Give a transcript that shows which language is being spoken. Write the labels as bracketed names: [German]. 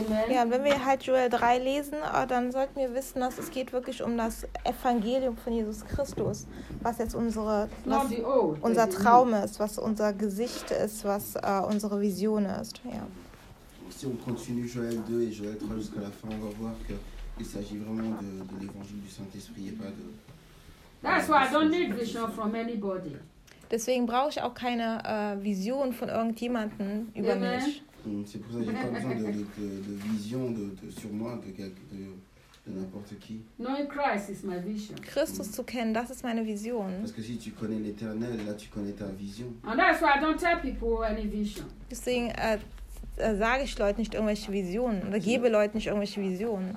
[German] Ja, wenn wir halt Joel 3 lesen, dann sollten wir wissen, dass es geht wirklich um das Evangelium von Jesus Christus, was jetzt unser Traum ist, was unser Gesicht ist, was unsere Vision ist. Ja. [French] Si on continue Joel 2 et Joel 3 jusqu'à la fin, on va voir qu'il s'agit vraiment de l'évangile du Saint-Esprit et pas de... [English] That's why I don't need vision from anybody. [German] Deswegen brauche ich auch keine Vision von irgendjemanden über mich. [French] C'est pour ça que j'ai pas besoin de vision de sur moi de n'importe qui. [English] Knowing Christ is my vision. [German] Christus zu kennen, das ist meine Vision. [French] Parce que si tu connais l'Éternel, là tu connais ta vision. [English] And that's why I don't tell people any vision. [German] Deswegen sage ich Leuten nicht irgendwelche Visionen oder gebe Leuten nicht irgendwelche Visionen.